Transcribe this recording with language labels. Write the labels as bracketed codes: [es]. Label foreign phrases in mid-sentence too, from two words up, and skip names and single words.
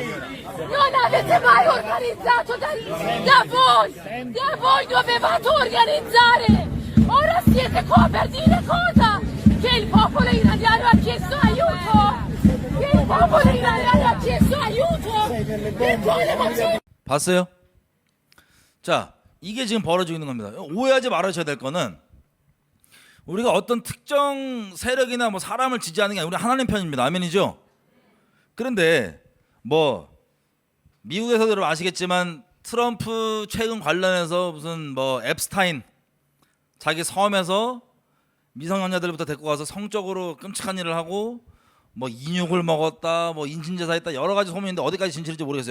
[it] Non avete mai organizzato da voi dovevate organizzare! Ora siete qua per dire cosa? Che il popolo iraniano ha chiesto aiuto! Che il popolo iraniano ha chiesto aiuto! Per quale motivo? [ko] 봤어요? 자, 이게 지금 벌어지고 있는 겁니다. 오해하지 말아셔야 될 거는 우리가 어떤 특정 세력이나 뭐 사람을 지지하는 게 아니라 우리 하나님 편입니다. 아멘이죠? 그런데 뭐 미국에서도 여러분 아시겠지만 트럼프 최근 관련해서 무슨 뭐 앱스타인 자기 섬에서 미성년자들부터 데리고 가서 성적으로 끔찍한 일을 하고 뭐 인육을 먹었다, 뭐 인신제사했다 여러 가지 소문이 있는데 어디까지 진실인지 모르겠어요.